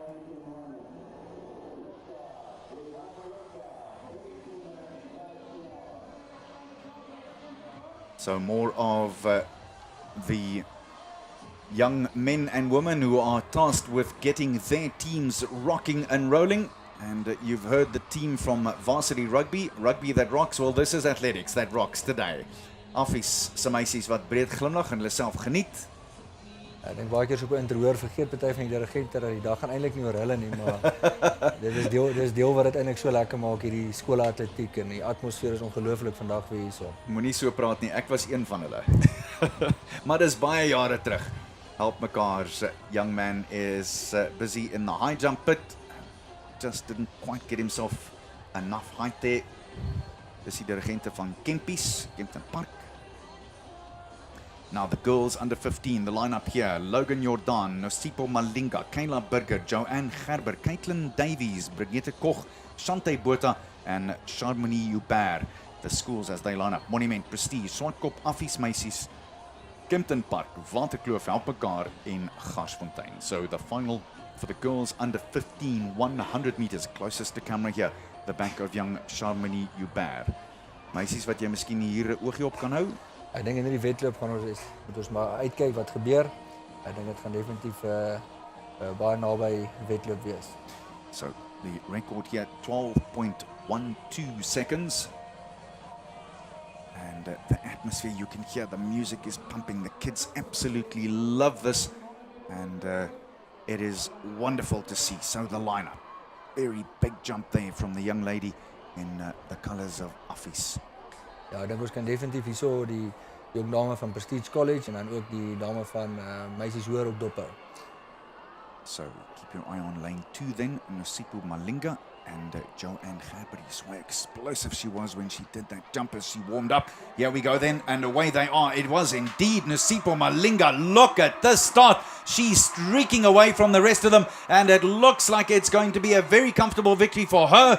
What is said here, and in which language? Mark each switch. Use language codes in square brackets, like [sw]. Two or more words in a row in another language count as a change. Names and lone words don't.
[en] So more of the young men and women who are tasked with getting their teams rocking and rolling. And you've heard the team from varsity rugby that rocks. Well, this is athletics that rocks today. [af] Affies se meisies wat breed glimlag en hulle self geniet. Ek dink baie keer so 'n introhoor vergeet party van die dirigente dat die dag gaan eintlik nie oor hulle nie, maar dis deel wat dit eintlik so lekker maak hierdie skoolatletiek en die atmosfeer is ongelooflik vandag weer hierso. Moenie so praat nie, ek was een van hulle. Maar dis baie jare terug. [en] Help Mekaar's young man is busy in the high jump pit. Just didn't quite get himself enough height there. [af] Dis die dirigente van Kempton Park. [en] Now the girls under 15, the lineup here: Logan Jordan, Nosipo Malinga, Kayla Burger, Joanne Gerber, Caitlin Davies, Brigitte Koch, Shante Botha and Charmony Hubert. The schools as they line up: Monument, Prestige, Swartkop, Affies meisies, Kempton Park, Waterkloof, Help Mekaar en Garsfontein. So the final for the girls under 15, 100 meters, closest to camera here, the back of young Charmony Hubert. [af] Meisies wat jy miskien hier 'n oogie op kan hou. Ek dink in hierdie wedloop gaan ons moet ons maar uitkyk wat gebeur. Ek dink dit gaan definitief baie naby wedloop wees. [en] So the record here 12.12 seconds. And the atmosphere, you can hear the music is pumping. The kids absolutely love this. And it is wonderful to see. So the lineup, very big jump there from the young lady in the colors of Affies. [af] Ja, ek dink ons kan definitief hierso die jong dame van Prilditch College en dan ook die dame van meisies hoër ook dophou. [en] So keep your eye on lane 2 then, Nosipo Malinga and Joanne Gerber. You saw how explosive she was when she did that jump as she warmed up. Here we go then, and away they are. It was indeed Nosipo Malinga. Look at this start. She's streaking away from the rest of them, and it looks like it's going to be a very comfortable victory for her.